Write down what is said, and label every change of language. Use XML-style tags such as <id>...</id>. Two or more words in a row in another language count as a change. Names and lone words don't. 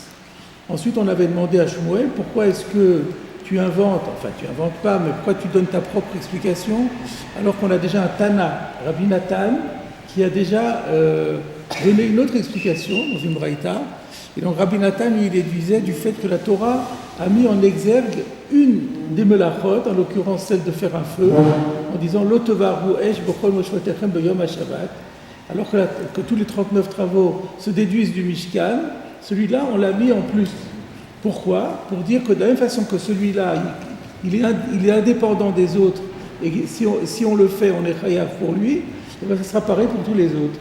<fr>Ensuite, on avait demandé à Shmuel, pourquoi est-ce que tu inventes pas, mais pourquoi tu donnes ta propre explication, alors qu'on a déjà un Tana, Rabbi Nathan, qui a déjà donné une autre explication dans une braïta. Et donc Rabbi Nathan, lui, il déduisait du fait que la Torah a mis en exergue une des melachot, en l'occurrence celle de faire un feu, en disant «</fr> <he>לא תבערו אש בכל מושבותיכם ביום השבת »,</he> <fr>alors que tous les 39 travaux se déduisent du Mishkan, celui-là, on l'a mis en plus. Pourquoi ? Pour dire que de la même façon que celui-là, il est indépendant des autres, et si on le fait, on est chayav pour lui, et bien ça sera pareil pour tous les autres.</fr>